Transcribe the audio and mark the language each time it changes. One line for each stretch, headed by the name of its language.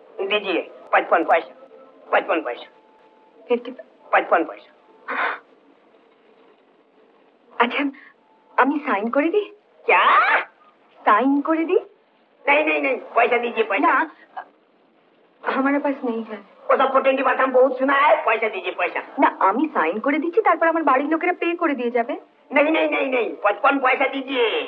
Hindi: दीजिए 55 पैसा, 55 पैसा, 55 पैसा।
Bangla: আচ্ছা আমি সাইন করে দিই?
Hindi: क्या?
Bangla: साइन করে দিই?
Hindi: नहीं नहीं नहीं, पैसा दीजिए पैसा।
Bangla: না
Hindi: हमारे पास नहीं है। वो सब फोटेंगी बात हम बहुत सुना है, पैसा दीजिए पैसा।
Bangla: না আমি সাইন করে দিচ্ছি, তারপর আমার বাড়ির লোকেরা পে করে দিয়ে যাবে।
Hindi: नहीं नहीं नहीं नहीं, 55 पैसा दीजिए।